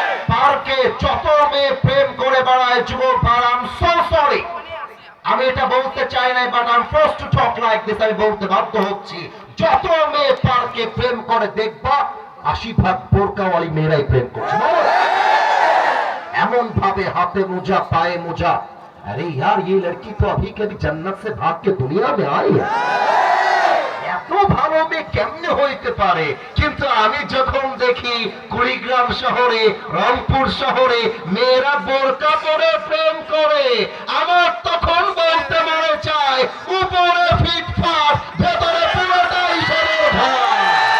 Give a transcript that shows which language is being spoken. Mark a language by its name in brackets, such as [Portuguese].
[Bangla] পার্কে যত মেয়ে প্রেম করে বেড়ায় যুবক ভাই, [English] I am so sorry, [Bangla] আমি এটা বলতে চাই না, [English] but I am forced to talk like this, [Bangla] আমি বলতে বাধ্য হচ্ছি, যত মেয়ে পার্কে প্রেম করে দেখবা 80% বোরকাওয়ালি মেয়েরাই প্রেম করছে। এমন ভাবে হাতে মোজা পায়ে মোজা, [Hindi] আরে यार ये लड़की तो अभी कभी जन्नत से भाग के दुनिया में आई है। [Bangla] এত ভালো মেয়ে কেমনে হইতে পারে? কিন্তু আমি যখন দেখি কুড়িগ্রাম শহরে, রংপুর শহরে মেয়েরা বোরকা পরে প্রেম করে, আমার তখন বলতে মনে চায়, উপরে ফিটফাট, ভেতরে পুরোটাই সরল ভাই।